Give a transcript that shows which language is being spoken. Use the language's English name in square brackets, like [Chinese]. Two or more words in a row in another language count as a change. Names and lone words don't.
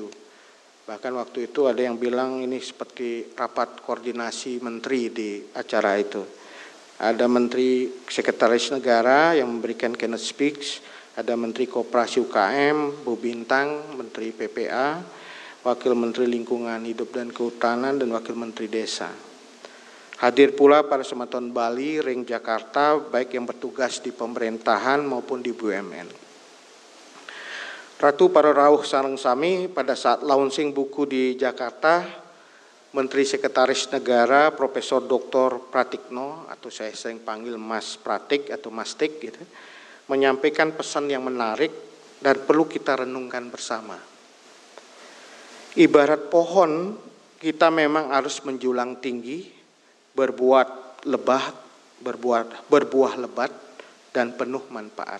[Indonesian] Bahkan waktu itu ada yang bilang ini seperti rapat koordinasi menteri di acara itu. Ada Menteri Sekretaris Negara yang memberikan [English] keynote speech, [Indonesian] ada Menteri Koperasi UKM, Bu Bintang, Menteri PPA, Wakil Menteri Lingkungan Hidup dan Kehutanan, dan Wakil Menteri Desa. Hadir pula para semeton Bali, ring Jakarta, baik yang bertugas di pemerintahan maupun di BUMN. [Balinese] Ratu para rawuh sareng sami [Indonesian] pada saat launching buku di Jakarta, Menteri Sekretaris Negara Profesor Dr. Pratikno, atau saya sering panggil Mas Pratik atau Mas Tik, gitu, menyampaikan pesan yang menarik dan perlu kita renungkan bersama. Ibarat pohon, kita memang harus menjulang tinggi, berbuah lebat, dan penuh manfaat.